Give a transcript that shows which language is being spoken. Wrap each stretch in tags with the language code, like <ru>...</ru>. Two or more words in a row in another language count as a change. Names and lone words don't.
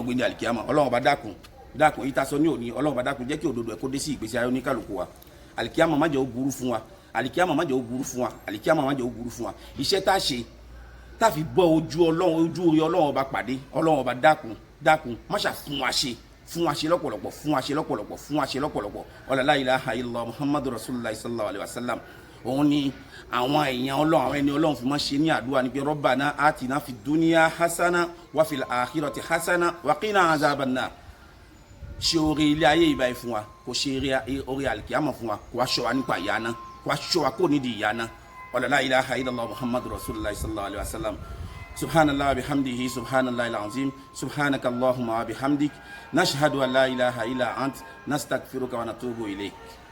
<yo>gbé ní alikiyama Ọlọ́run bá dákun yìí ta sọ ní òní Ọlọ́run bá dákun jẹ́ kí òdodo ẹ̀ kó dé sí ìgbésí ayé oníkàlùkù wa alikiyama má jẹ́ ó burú fún wa alikiyama má jẹ́ ó burú fún wa alikiyama má jẹ́ ó burú fún wa iṣẹ́ tá a ṣe tá a fi bọ́ ojú orí Ọlọ́run ọba pàdé Ọlọ́run ọba dákun má ṣà fún wa ṣe lọ́pọ̀lọpọ̀</yo> <ar>لا إله إلا الله محمد رسول الله صلى الله عليه وسلم</ar> <yo>òun ni àwọn èèyàn Ọlọ́run àwọn ẹni Ọlọ́run fi máa ṣe ní àdúrà ní</yo> <ar>pé ربنا آتنا في الدنيا حسنة وفي الآخرة حسنة وقنا عذاب النار</ar> <yo>ṣe orí ilé ayé ìbáyìí fún wa kò ṣe orí alkiyama fún wa kò wá ṣọ́ wa nípa ìyáná kò wá ṣọ́ wa kó nídìí ìyáná</yo> <ar>لا إله إلا الله محمد رسول الله صلى الله عليه وسلم سبحان الله وبحمده سبحان الله العظيم سبحانك اللهم وبحمدك نشهد أن لا إله إلا أنت نستغفرك ونتوب إليك.</ar>